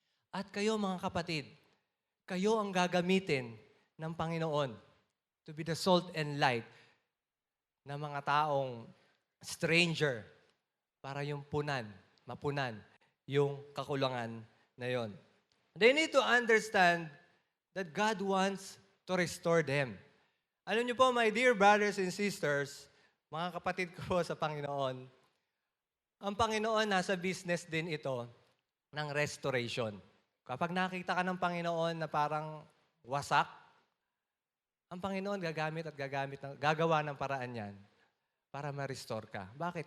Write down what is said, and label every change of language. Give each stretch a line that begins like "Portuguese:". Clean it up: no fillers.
Filipino: At kayo mga kapatid, kayo ang gagamitin ng Panginoon
English: to be the salt and light
Filipino: ng mga taong stranger para yung mapunan yung kakulangan na yon.
English: They need to understand that God wants to restore them.
Filipino: Alam niyo po,
English: my dear brothers and sisters,
Filipino: mga kapatid ko sa Panginoon, ang Panginoon nasa business din ito ng restoration. Kapag nakita ka ng Panginoon na parang wasak, ang Panginoon gagawa ng paraan yan para ma-restore ka. Bakit?